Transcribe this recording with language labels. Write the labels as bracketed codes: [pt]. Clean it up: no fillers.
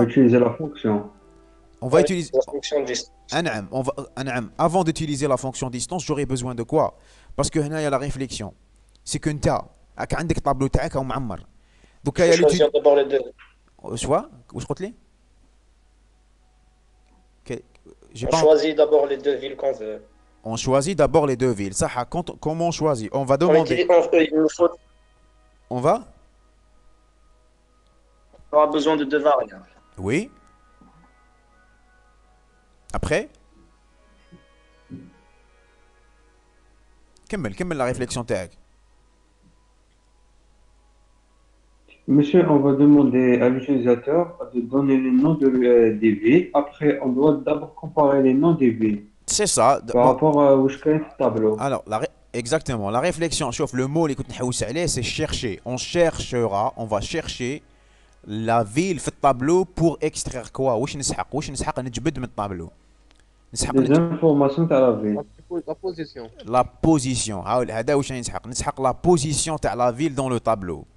[fr] va utiliser la fonction. On va utiliser la fonction distance. avant d'utiliser la fonction distance, j'aurais besoin de quoi? Parce que [ar] هنا [fr] il y a la réflexion. C'est que [ar] انت عندك طابلو تاعك او معمر. [fr] Donc il y a Choisir d'abord les deux. [ar] شوا واش قلت لي؟ [fr] J'ai On pas choisit d'abord les deux villes qu'on veut. On choisit d'abord les deux villes. Ça, comment on choisit? On va On demander. il nous faut, On va? on aura besoin de deux variables. Oui. Après? [ar] كمل [fr] la réflexion [ar] تاعك. [fr] Monsieur, on va demander à l'utilisateur de donner les noms des villes. Après, on doit d'abord comparer les noms des villes C'est ça. par rapport à où je connais le tableau. Alors, exactement. La réflexion, chauffe le mot [ar] اللي كنت نحوس عليه, [fr] c'est chercher. On va chercher la ville [ar] في الطابلو [fr] pour extraire quoi? [ar] واش نسحق نجبد من الطابلو. نسحق [fr] Des informations à la ville. La position. la position. [ar] هذا واش نسحق [fr] la position [ar] تاع [fr] la ville dans le tableau.